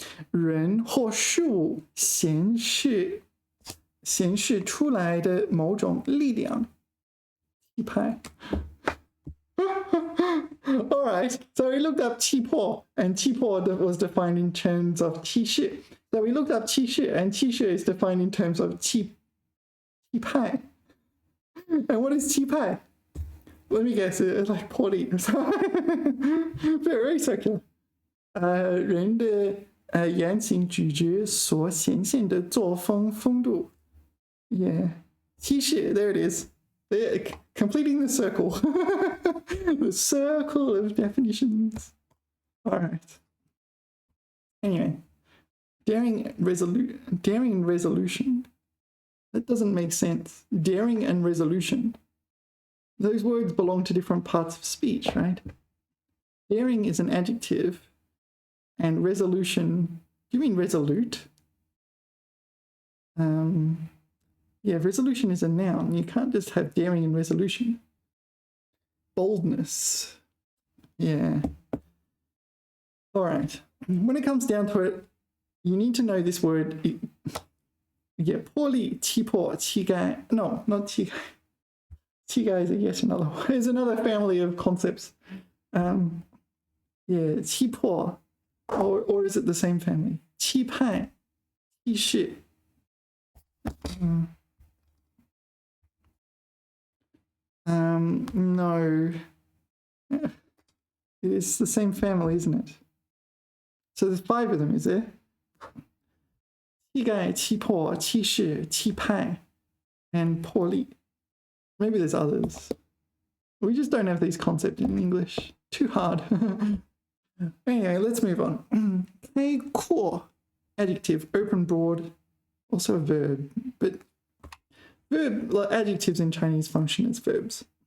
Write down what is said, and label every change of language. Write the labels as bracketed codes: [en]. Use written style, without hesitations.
[zh] 人或事显示出来的某种力量，气派。 [en] All right, so we looked up 气魄, and 气魄 was defined in terms of 气势. So we looked up 气势, and 气势 is defined in terms of 气派. And what is 气派? Let me guess, it's like 魄力 or something. Very circular. [zh] 人的言行举止所显现的作风风度。 [en] Yeah. 气势, there it is. They're completing the circle. The circle of definitions. All right. Anyway, daring and resolution. That doesn't make sense. Daring and resolution. Those words belong to different parts of speech, right? Daring is an adjective, and resolution. Do you mean resolute? Yeah, resolution is a noun. You can't just have daring and resolution. Boldness. Yeah. All right. When it comes down to it, you need to know this word. [zh] Yeah, 魄力, 气魄, 气概. [en] No, not 气概. 气概is yet another one. It's another family of concepts. Yeah, 气魄, or is it the same family? [zh] 气派, 气势. [en] No. It's the same family, isn't it? So there's 5 of them, is there? [zh] 气概, 气魄, 气势, 气派, and 魄力. [en] Maybe there's others. We just don't have these concepts in English. Too hard. Anyway, let's move on. 开阔, adjective, open, broad, also a verb, but adjectives in Chinese function as verbs.